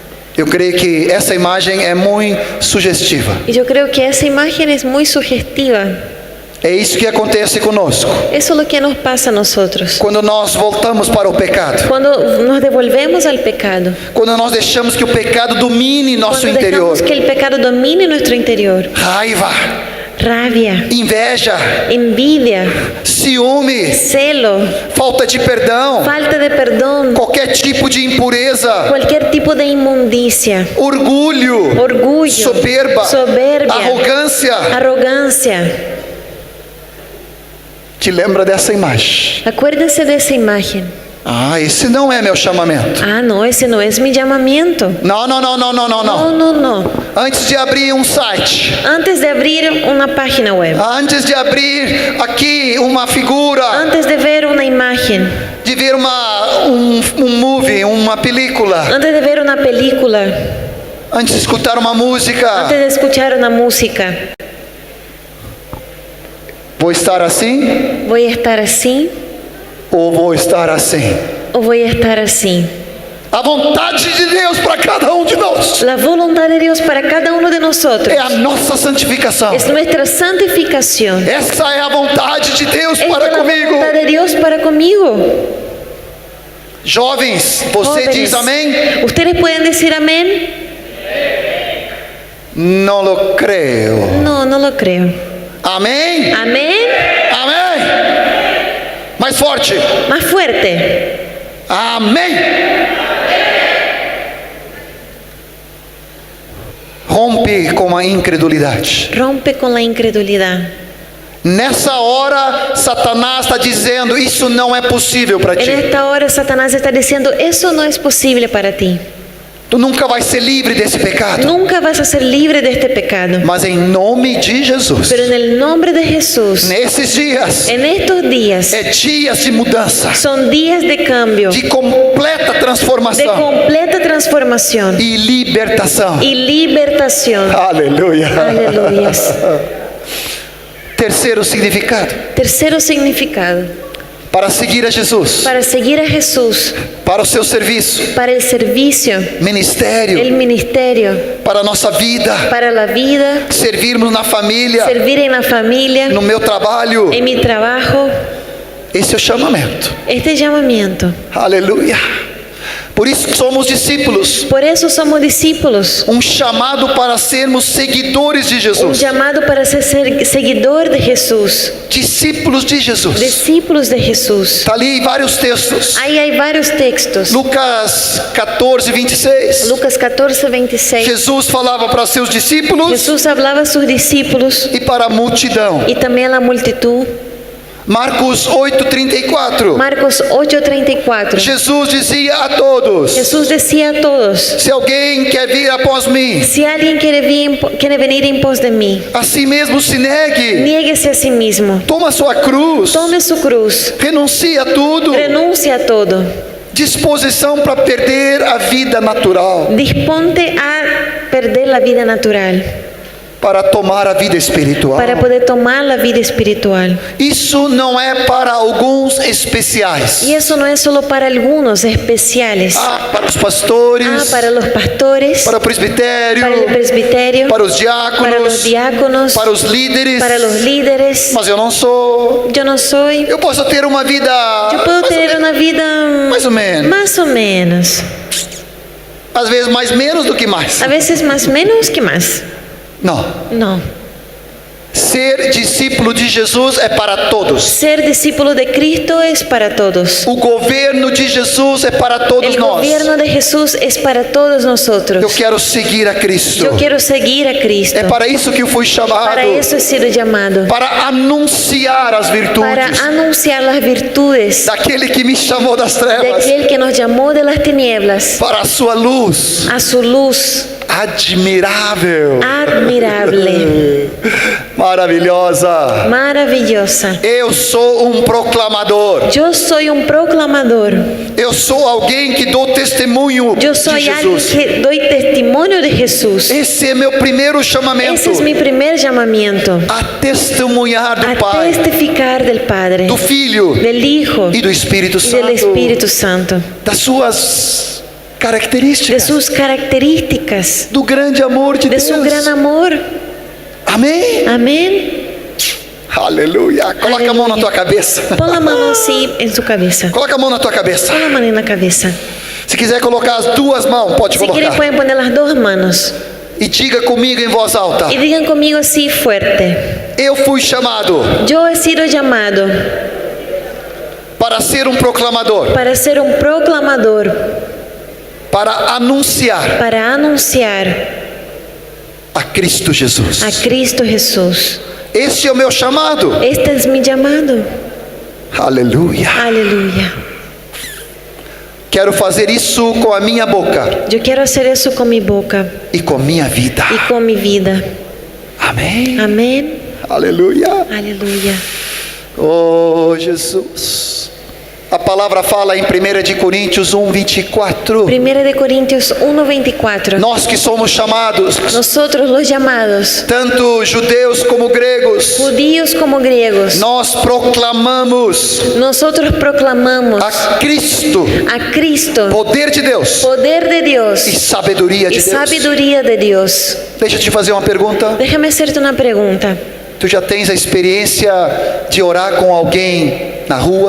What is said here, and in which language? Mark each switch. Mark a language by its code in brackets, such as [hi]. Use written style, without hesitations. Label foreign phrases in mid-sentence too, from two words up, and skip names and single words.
[pt] Eu creio que essa imagem é muito sugestiva. [es] Y yo creo que esa imagen es muy sugestiva. [pt] É isso que acontece conosco. [es] Eso es lo que nos pasa a nosotros. [pt] Quando nós voltamos para o pecado. [es] Cuando nos devolvemos al pecado, [pt] Quando nós deixamos que o pecado domine nosso [es] cuando [pt] interior. [es] dejamos que el pecado domine nuestro interior, [pt] Raiva, [es] rabia, [pt] inveja, [es] envidia, [pt] ciúme, [es] celo, [pt] falta de perdão, [es] falta de perdón, [pt] qualquer tipo de impureza, [es] cualquier tipo de inmundicia, [pt] orgulho, [es] orgullo, [pt] soberba, [es] soberbia, [pt] arrogância. [es] arrogancia. [pt] Te lembra dessa imagem? [es] Acuérdense de esa imagen. [pt] Ah, esse não é meu chamamento. [es] Ah, no, ese no es mi llamamiento. [pt] Não, não, não, não, não, não, [es] No, [pt] não. [es] no, no. [pt] Antes de abrir um site, [es] Antes de abrir una página web, [pt] antes de abrir aqui uma figura, [es] antes de ver una imagen, [pt] de ver um movie, uma película, [es] antes de ver una película, [pt] antes de escutar uma [es] antes [pt] música, [es] de escuchar una música, [pt] vou estar assim [es] ¿voy a estar así [pt] ou vou estar assim? [es] o voy a estar así? [pt] A vontade de Deus para cada um de nós [es] La voluntad de Dios para cada uno de nosotros [pt] é a nossa santificação. [es] es nuestra santificación. [pt] Essa é a vontade de Deus [es] Esta [pt] para [es] es la [pt] comigo. [es] voluntad de Dios para conmigo. [pt] Jovens, você [es] Jóvenes, [pt] diz amém? [es] ¿ustedes pueden decir amén? [pt] Não lo creio. [es] No, no lo creo. [pt] Amém? [es] Amén. [pt] Amém. Mais forte. [es] Más fuerte. [pt] Amém. Rompe com a incredulidade. [es] Rompe con la incredulidad. [pt] Nessa hora, Satanás está dizendo: isso não é possível para [es] En [pt] ti. [es] esta hora Satanás está diciendo, eso no es posible para ti. [pt] Tu nunca vai ser livre desse pecado. [es] Nunca vas a ser libre de este pecado. [pt] Mas em nome de Jesus, [es] Pero en el nombre de Jesús, [pt] nesses dias, [es] en estos días, [pt] é dias de mudança, [es] son días de cambio, [pt] de completa [es] de [pt] transformação [es] completa transformación [pt] e libertação. [es] y libertación. [pt] Aleluia. [es] Aleluyas. [pt] Terceiro significado: [es] Tercero significado, [pt] para seguir a Jesus, [es] para seguir a Jesús, [pt] para o seu serviço, [es] para el servicio, [pt] ministério, [es] el ministerio, [pt] para a nossa vida, [es] para la vida, [pt] servirmos na família, [es] servir en la familia, [pt] no meu trabalho. [es] en mi trabajo. [pt] Esse é o chamamento. [es] Este llamamiento, [pt] Aleluia. Por isso que somos discípulos. [es] Por eso somos discípulos. [pt] Chamado para sermos seguidores de Jesus. [es] Llamado para ser seguidor de Jesús. [pt] Discípulos de Jesus. [es] Discípulos de Jesús. [pt] Está ali vários textos. [es] Ahí hay varios textos. [pt] Lucas 14, 26. [es] Lucas 14, 26. [pt] Jesus falava para seus discípulos [es] Jesús hablaba a sus discípulos [pt] e para a multidão. [es] y también a la multitud. [pt] Marcos 8:34. [es] Marcos 8:34. [pt] Jesus dizia a todos: [es] Jesús decía a todos: [pt] se alguém quer vir após mim, [es] si alguien quiere venir en pos de mí, [pt] a si mesmo se negue, [es] niéguese a sí mismo, [pt] toma sua cruz, [es] tome su cruz, [pt] renuncia a tudo, [es] renuncie a todo, [pt] disposição para perder a vida natural, [es] disponte a perder la vida natural [pt] para tomar a vida espiritual. [es] para poder tomar la vida espiritual. [pt] Isso não é para alguns especiais. [es] Y eso no es solo para algunos especiales. [pt] Para os pastores, [es] Para los pastores, [pt] para o presbitério, [es] para el presbiterio, [pt] para os diáconos, [es] para los diáconos, [pt] para os líderes. [es] para los líderes. [pt] Mas eu não sou. [es] Yo no soy. [pt] Eu posso ter uma vida. [es] Yo puedo tener una vida [pt] mais ou menos. [es] más o menos. [pt] Às vezes mais menos do que mais. [es] A veces más menos que más. [pt] Não. [es] No. [pt] Ser discípulo de Jesus é para todos. [es] Ser discípulo de Cristo es para todos. [pt] O governo de Jesus é para todos [es] El [pt] nós. [es] gobierno de Jesús es para todos nosotros. [pt] Eu quero seguir a Cristo. [es] Yo quiero seguir a Cristo. [pt] É para isso que eu fui chamado. [es] Para eso he sido llamado. [pt] Para anunciar as virtudes [es] Para anunciar las virtudes [pt] daquele que me chamou das [es] de [pt] trevas [es] aquel que nos llamó de las tinieblas [pt] para a sua luz [es] a su luz [pt] admirável, [es] admirable, [pt] maravilhosa. [es] maravillosa. [pt] Eu sou proclamador. [es] Yo soy un proclamador. [pt] Eu sou alguém que dou testemunho [es] Yo [pt] de [es] soy alguien [pt] Jesus. [es] que doy testimonio de Jesús. [pt] Esse é meu primeiro chamamento, [es] Ese es mi primer llamamiento. [pt] a testemunhar do [es] A [pt] Pai, [es] testificar del Padre, [pt] do Filho [es] del Hijo [pt] e do Espírito [es] y del [pt] Santo, [es] Espíritu Santo, [pt] das suas [es] de [pt] características, [es] sus características, [pt] do grande amor de [es] de [pt] Deus. [es] su gran amor. [pt] Amém? [es] Amén. [pt] Aleluia. Coloca a mão na tua cabeça. [es] Pon la mano así en su cabeza. [pt] Coloca a mão na tua cabeça. [es] Pon la mano en la cabeza. [pt] Se quiser colocar as duas mãos, pode [es] Si quieren [pt] colocar. [es] pueden poner las dos manos. [pt] E diga comigo em voz alta: [es] Y digan conmigo así fuerte: [pt] eu fui chamado [es] yo he sido llamado [pt] para ser proclamador, [es] para ser un proclamador, [pt] para anunciar [es] para anunciar [pt] a Cristo Jesus. [es] a Cristo Jesús. [pt] Esse é o meu chamado. [es] Este es mi llamado. [pt] Aleluia. [es] Aleluya. [pt] Quero fazer isso com a minha boca [es] Yo quiero hacer eso con mi boca [pt] e com minha vida. [es] y con mi vida. [pt] Amém. [es] Amén. [pt] Aleluia. [es] Aleluya. [pt] Oh, Jesus. A palavra fala em 1 de Coríntios 1:24. [es] 1 de Corintios 1:24. [pt] Nós que somos chamados, [es] Nosotros los llamados, [pt] tanto judeus como gregos, [es] judíos como griegos, [pt] nós proclamamos [es] nosotros proclamamos [pt] a Cristo, [es] a Cristo, [pt] poder de Deus [es] poder de [pt] e [es] Dios [pt] sabedoria de [es] y [pt] Deus. [es] sabiduría de Dios. [pt] Deixa eu te fazer uma pergunta. [es] Déjame hacerte una pregunta. [pt] Tu já tens a experiência de orar com alguém na rua